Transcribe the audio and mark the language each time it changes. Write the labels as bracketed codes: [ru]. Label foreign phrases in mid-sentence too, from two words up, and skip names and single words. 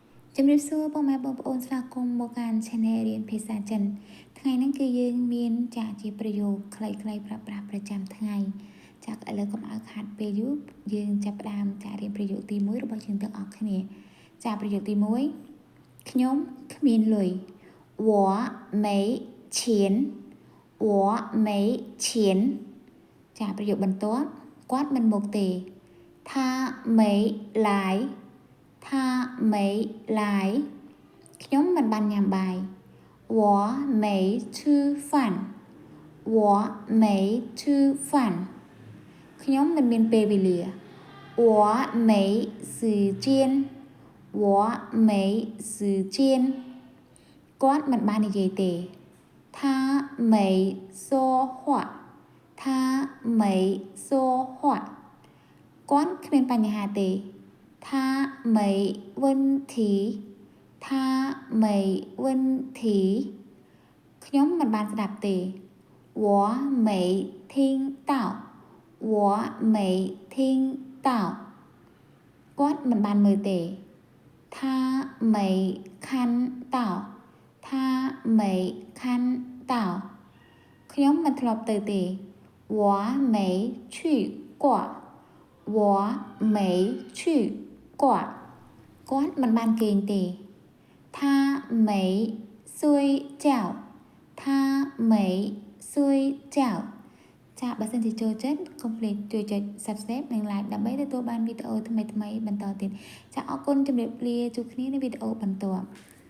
[km] ជំរាបសួរបងប្អូនស្វាគមន៍មកកាន់ Channel រៀនភាសាចិនថ្ងៃនេះគឺយើងមានចាក់ជាប្រយោគខ្លីៗប្រើប្រាស់ប្រចាំថ្ងៃចាក់ឥឡូវកុំឲ្យខាត់ពេលយូរយើងចាប់ផ្ដើមចាក់រៀនប្រយោគទី1របស់ យើងទាំងអស់គ្នាចាក់ប្រយោគទី1ខ្ញុំគ្មានលុយ [zh] 我没钱我没钱 [km] ចាក់ប្រយោគបន្ទាប់គាត់មិនមកទេ [zh] 他没来他没来 [km] ខ្ញុំមិនបានញ៉ាំបាយ我 [zh] 没吃饭我没吃饭 [km] ខ្ញុំមិនមានពេលវេលា [zh] 我没时间我没时间 [km] គាត់មិនបាននិយាយទេ [zh] 他没说话他没说话 [km] គាត់គ្មានបញ្ហាទេ [zh] 他没问题他没问题 [km] ខ្ញុំមិនបាន ស្ដាប់ទេ [zh] 我没听到我没听到 [km] គាត់មិនបានមើល [zh] ទេ他没看到他没看到 [km] ខ្ញុំមិនធ្លា ប់ទៅទេ [zh] 我没去过我没去过 [km] គាត់មិនបានគេងទេ [zh] 他没睡觉他没睡觉 [km] ចា៎បើសិនជាចូលចិត្តកុំភ្លេចជួយចុច Subscribe និង Like ដើម្បីទទួលបានវីដេអូថ្មីៗបន្តទៀតចា៎អរគុណជម្រាបលាជួបគ្នានៅវីដេអូបន្ទាប់